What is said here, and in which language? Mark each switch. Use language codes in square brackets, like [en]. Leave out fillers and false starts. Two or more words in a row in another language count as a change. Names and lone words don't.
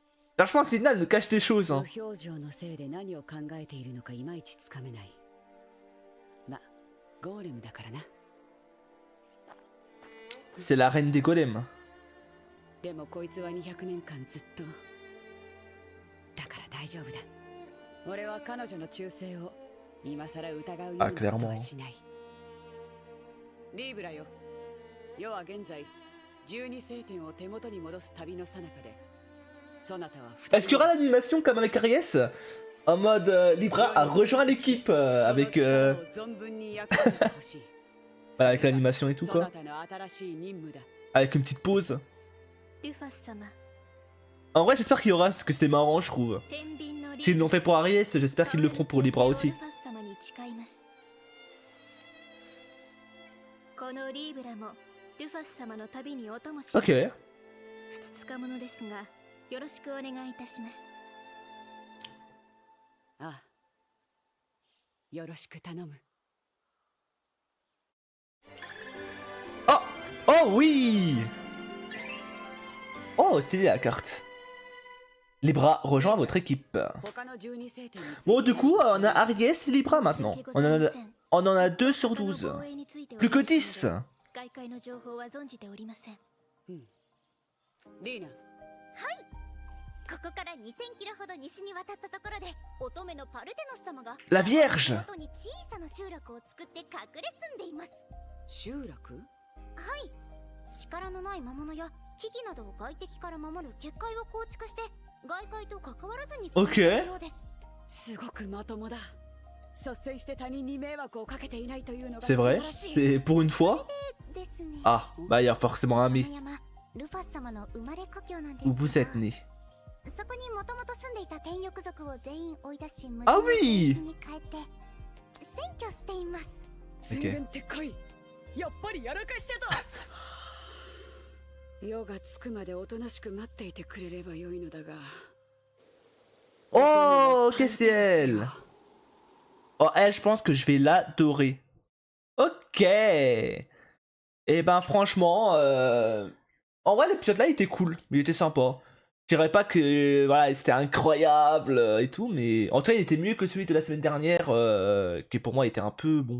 [fr] Franchement, Tina, elle nous cache des choses. [ja] 無 [fr] Hein. [ja] 表情のせいで何を考えているのかいまいちつかめない。ま、ゴーレムだからな。 [fr] C'est la reine des golems. [ja] でもこいつは200年間ずっと。だから大丈夫だ。俺は彼女の忠誠を今さら疑うようなことはしない。リーブラよ。世は現在12聖典を手元に戻す旅の最中で。 [fr] Est-ce qu'il y aura l'animation comme avec Aries? En mode Libra a rejoint l'équipe avec voilà, avec l'animation et tout quoi. Avec une petite pause. En vrai j'espère qu'il y aura, parce que c'était marrant je trouve. S'ils l'ont fait pour Aries, j'espère qu'ils le feront pour Libra aussi. Ok. [ja] よろしくお願いいたします。ああ、よろしく頼む。 [fr] Oh! Oh oui! Oh, stylé la carte. Libra rejoint votre équipe. Bon, du coup, on a Aries et Libra maintenant. On en a 2 sur 12. Plus que 10. [ja] ここから2000キロほど西に渡ったところで乙女のパルテノス様が [fr] La Vierge [ja] 元に小さな集落を作って隠れ住んでいます。集落？はい。力のない魔物や木々などを外敵から守る結界を構築して外界と関わらずに OK すごくまともだ。率先して他人に迷惑をかけていないというのが [fr] C'est vrai? C'est pour une fois? Ah, bah il y a forcément un mais. Où vous êtes né? [ja] そこにもともと住んでいた天翼族を全員追い出し無あ人の聖 oui 域に変えて占拠しています。宣言ってこい。やっぱりやらかしてた。夜がつくまでおとなしく待っていてくれればよいのだが。 [fr] Oh, ok, c'est elle. Oh, elle, je pense que je vais l'adorer. Ok. Et ben, franchement, en vrai, l'épisode là, il était cool. Il était sympa. Je dirais pas que voilà, c'était incroyable et tout, mais en tout cas, il était mieux que celui de la semaine dernière, qui pour moi était un peu bon.